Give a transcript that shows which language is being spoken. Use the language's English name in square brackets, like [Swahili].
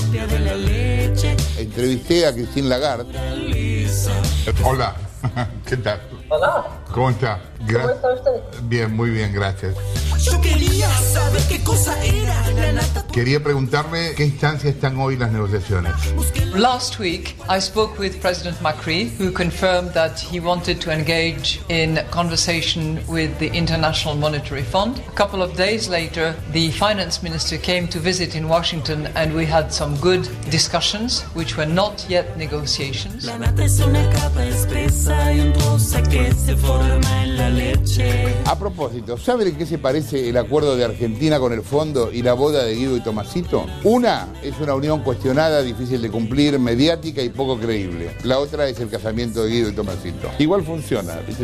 [Spanish] Entrevisté a Christine Lagarde. Hola, ¿qué tal? Hola. ¿Cómo está? ¿Cómo está usted? Bien, muy bien, gracias. Yo quería saber qué cosa era la nata. Quería preguntarle qué instancia están hoy las negociaciones. [English] Last week I spoke with President Macri, who confirmed that he wanted to engage in conversation with the International Monetary Fund. A couple of days later, the finance minister came to visit in Washington and we had some good discussions, which were not yet negotiations. [Spanish] La nata es una capa espesa y un dulce que se forma en la leche. A propósito, ¿sabe de qué se parece el acuerdo de Argentina con el fondo y la boda de Guido y Tomasito? Una es una unión cuestionada, difícil de cumplir, mediática y poco creíble. La otra es el casamiento de Guido y Tomasito. Igual funciona, ¿viste?